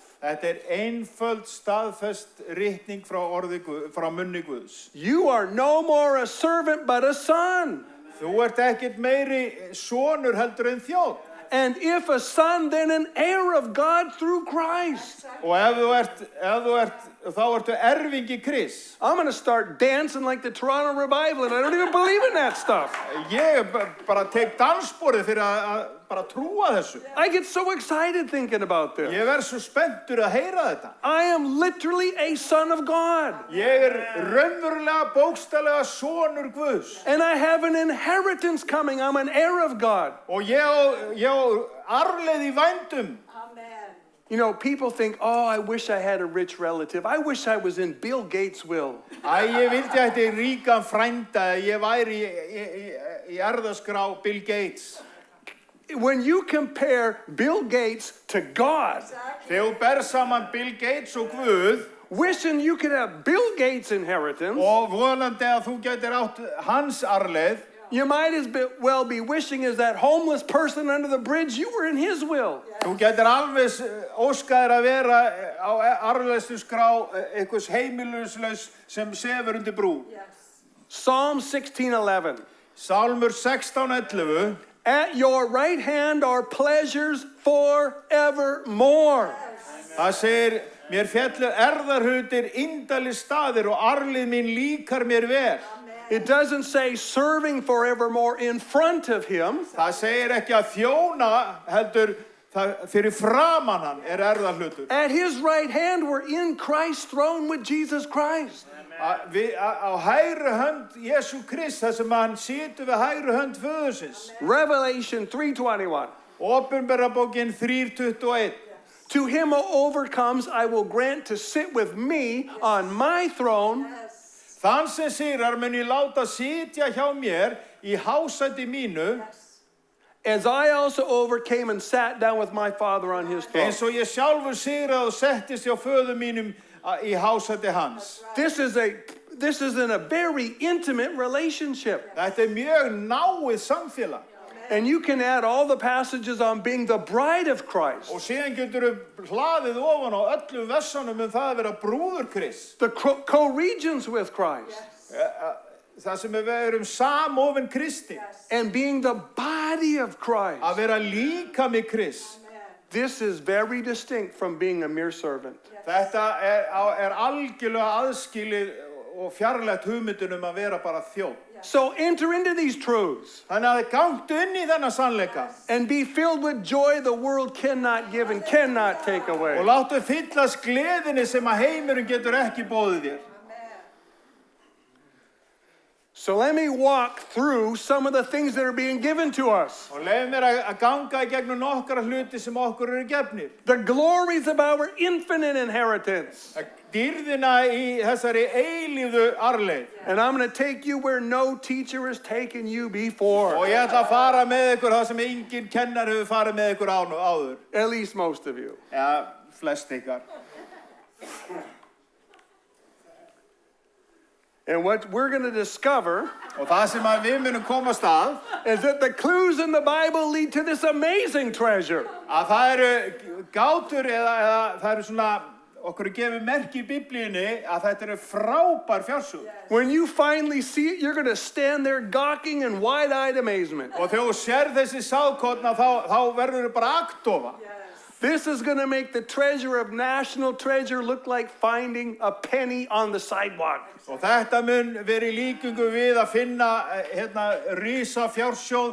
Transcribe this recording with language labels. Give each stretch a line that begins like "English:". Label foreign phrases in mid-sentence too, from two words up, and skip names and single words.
Icelandic: Þetta einföld staðfest ritning frá munni Guðs.
English: You are no more a servant but a son.
Icelandic: Þú ert ekkert meiri sonur heldur en þjónn.
English: And if a son, then an heir of God through Christ.
Icelandic: Og ef þú ert, þá ertu erfingi Krists.
English: I'm going to start dancing like the Toronto Revival, and I don't even believe in that stuff.
Icelandic: Ég bara tek dansborðið fyrir að bara trúa þessu.
English: I get so excited thinking about this.
Icelandic: Ég verð svo spenntur að heyra þetta.
English: I am literally a son of God.
Icelandic: Ég raunverulega bókstaflega sonur Guðs.
English: And I have an inheritance coming. I'm an heir of God.
Icelandic: Og ég á arfleið í vændum.
English: You know, people think, oh, I wish I had a rich relative. I wish I was in Bill Gates' will.
Icelandic: Ég vildi að þetta ríkan frænda, ég væri í erfðaskrá Bill Gates.
English: When you compare Bill Gates to God,
Icelandic: Þegar þú ber saman Bill Gates og Guð,
English: wishing you could have Bill Gates' inheritance,
Icelandic: og vonandi að þú getur átt hans arfleið,
English: you might as well be wishing as that homeless person under the bridge, you were in his will.
Icelandic: þú getur alveg óskaðir að vera á arfleðsluskrá einhvers heimilislaus sem sefur undir brú.
English: Psalm 16:11.
Icelandic: Sálmur 16:11.
English: At your right hand are pleasures forevermore.
Icelandic: Það segir, mér féllu erðarhlutir indali staðir og arfleið mín líkar mér vel.
English: It doesn't say serving forevermore in front of him.
Icelandic: Það segir ekki að þjóna heldur fyrir framan hann erðarhlutur.
English: At his right hand we're in Christ's throne with Jesus Christ.
Icelandic: Á hægri hönd Jesú Krist, þar sem hann situr við hægri hönd föðursins.
English: Revelation 3:21.
Icelandic: Opinberabókin 3:21.
English: To him who overcomes I will grant to sit with me on my throne.
Icelandic: Þann sem sigrar mun ég láta sitja hjá mér í hásæti mínu.
English: As I also overcame and sat down with my Father on his throne.
Icelandic: Eins og ég sjálfur sigraði og settist hjá föður mínum í hásæti hans.
English: This is in a very intimate relationship.
Icelandic: Þetta mjög náið samfélag.
English: And you can add all the passages on being the bride of Christ.
Icelandic: Og síðan getur hlaðið ofan á öllum versunum það að vera brúður Krist.
English: The co-regents with Christ.
Icelandic: Það sem við erum samofin Kristi.
English: And being the body of Christ.
Icelandic: Að vera líkami Krist.
English: This is very distinct from being a mere servant.
Icelandic: Þetta algjörlega aðskilið og fjarlægt hugmyndunum að vera bara þjónn.
English: So enter into these truths.
Icelandic: Þannig að gangtu inn í þennan sannleika.
English: And be filled with joy the world cannot give and cannot take away.
Icelandic: Og láttu fyllast gleðinni sem að heimurinn getur ekki boðið þér.
English: So let me walk through some of the things that are being given to us.
Icelandic: Og leyf mér að ganga í gegnum nokkra hluti sem okkur eru gefnir.
English: The glories of our infinite inheritance.
Icelandic: Dýrðina í þessari eilífu arfleið.
English: And I'm going to take you where no teacher has taken you before.
Icelandic: Og ég ætla að fara með ykkur það sem engin kennar hefur farið með ykkur áður.
English: At least most of you.
Icelandic: Ja, flest ykkar.
English: And what we're going to discover
Icelandic: Og það sem að við munum komast að
English: is that the clues in the Bible lead to this amazing treasure.
Icelandic: að það eru gátur eða það eru svona okkur gefur merki í Biblíunni að þetta eru frábær fjársjóð.
English: When you finally see it, you're going to stand there gawking in wide-eyed amazement.
Icelandic: Og þegar þú sér þessi sáðkotna þá verður þau bara agndofa.
English: This is going to make the treasure of national treasure look like finding a penny on the sidewalk.
Icelandic: Og þetta mun vera í líkingu við að finna risa fjársjóð.